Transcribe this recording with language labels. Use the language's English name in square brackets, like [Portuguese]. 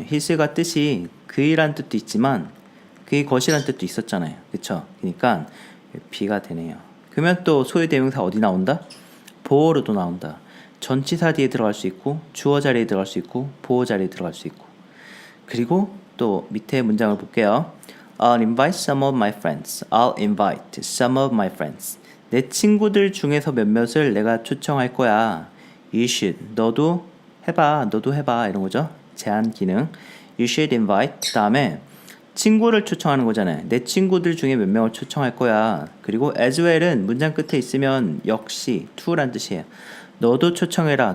[Korean] his가 뜻이 그이란 뜻도 있지만 그의 것이란 뜻도 있었잖아요. 그쵸? 그러니까 B가 되네요. 그러면 또 소유대명사 어디 나온다? 보어로도 나온다. 전치사 뒤에 들어갈 수 있고 주어 자리에 들어갈 수 있고 보어 자리에 들어갈 수 있고 그리고 또 밑에 문장을 볼게요. [English] I'll invite some of my friends. I'll invite some of my friends. [Korean] 내 친구들 중에서 몇몇을 내가 초청할 거야. [English] You should. [Korean] 너도 해봐 이런 거죠. 제한 기능. [English] You should invite. [Korean] 그 다음에 친구를 초청하는 거잖아요. 내 친구들 중에 몇 명을 초청할 거야. 그리고 as well은 문장 끝에 있으면 역시 to란 뜻이에요. 너도 초청해라.